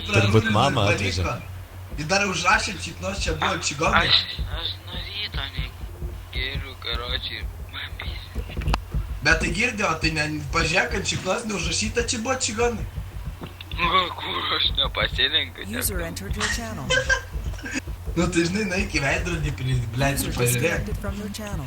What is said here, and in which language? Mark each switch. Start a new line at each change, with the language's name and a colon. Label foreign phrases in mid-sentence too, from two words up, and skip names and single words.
Lithuanian: Turbūt mama atvežė. Ir dar užrašė, šiaip nors čia buvo čigonai. Aš nuo ryto negeriu, karočiui, man pys. Bet tai girdėjo, tai pažiūrėk, kad šiknos neužrašyta, čia buvo čigonai. Kur aš nepasirenku,
English: User entered your channel.
Lithuanian: Nu tai žinai, naik į veidrodį, blėdžiu,
English: User
Lithuanian: pažiūrėk.
English: disconnected from your channel.